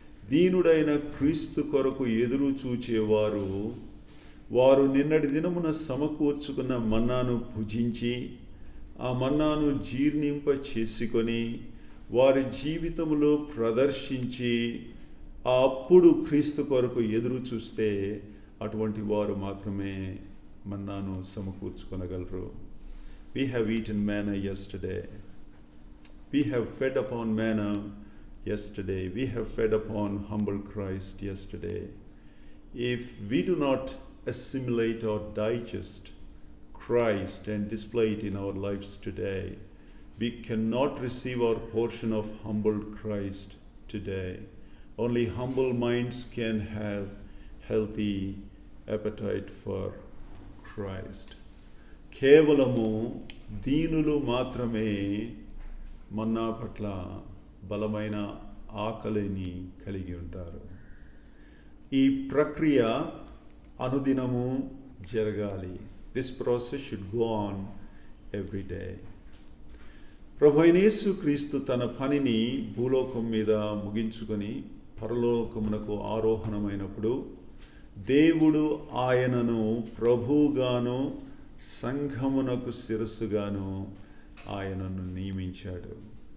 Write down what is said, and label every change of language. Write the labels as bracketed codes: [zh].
[te] దీనుడైన క్రీస్తు కొరకు ఎదురు చూచేవారు వారు నిన్నటి దినమున సమకూర్చుకున్న మన్నాను భుజించి ఆ మన్నాను జీర్ణింప చేసుకొని వారి జీవితంలో ప్రదర్శించి అప్పుడు క్రీస్తు కొరకు ఎదురు చూస్తే అటువంటి వారు మాత్రమే మన్నాను సమకూర్చుకొనగలరు. [en] We have eaten manna yesterday. We have fed upon manna yesterday. We have fed upon humble Christ yesterday. If we do not assimilate or digest Christ and display it in our lives today, we cannot receive our portion of humble Christ today. Only humble minds can have healthy appetite for Christ. [te] కేవలము దీనులు మాత్రమే మన్నా పట్ల బలమైన ఆకలిని కలిగి ఉంటారు. ఈ ప్రక్రియ అనుదినము జరగాలి. [en] This process should go on every day. [te] ప్రభువైన యేసుక్రీస్తు తన పనిని భూలోకం మీద ముగించుకొని పరలోకమునకు ఆరోహణమైనప్పుడు దేవుడు ఆయనను ప్రభువుగాను సంఘమునకు శిరస్సుగాను ఆయనను నియమించాడు.